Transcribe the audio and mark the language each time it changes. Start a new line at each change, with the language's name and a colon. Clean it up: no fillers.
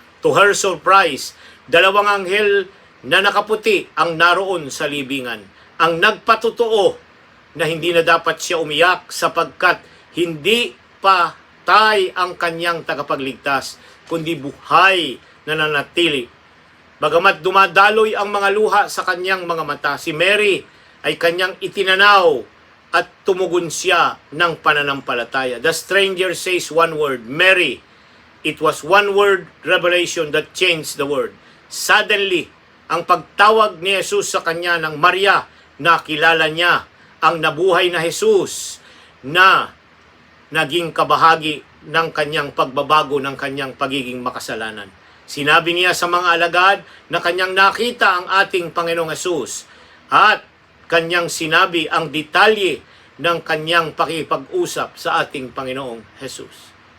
English: To her surprise,
Filipino: dalawang anghel na nakaputi ang naroon sa libingan, ang nagpatotoo na hindi na dapat siya umiyak sapagkat hindi patay ang kanyang tagapagligtas, kundi buhay na nanatili. Bagamat dumadaloy ang mga luha sa kanyang mga mata, si Mary ay kanyang itinanaw at tumugon siya ng pananampalataya.
English: The stranger says one word, Mary. It was one word revelation that changed the world.
Filipino: Suddenly, ang pagtawag ni Jesus sa kanya ng Maria, nakilala niya ang nabuhay na Jesus na naging kabahagi ng kanyang pagbabago ng kanyang pagiging makasalanan. Sinabi niya sa mga alagad na kanyang nakita ang ating Panginoong Jesus at kanyang sinabi ang detalye ng kanyang pakipag-usap sa ating Panginoong Jesus.